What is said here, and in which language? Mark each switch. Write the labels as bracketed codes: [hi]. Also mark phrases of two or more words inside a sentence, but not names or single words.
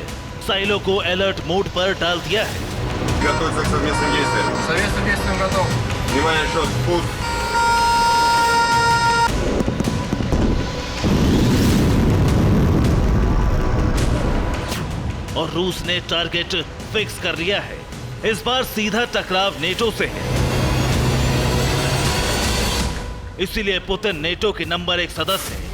[hi] साइलो को अलर्ट मोड पर डाल दिया है। [ru] Готовиться к совместным действиям. Совместным действиям готов. Внимание, счет, пуск. [hi] और रूस ने टारगेट फिक्स कर लिया है। इस बार सीधा टकराव नेटो से है। इसीलिए पुतिन नेटो के नंबर 1 सदस्य है।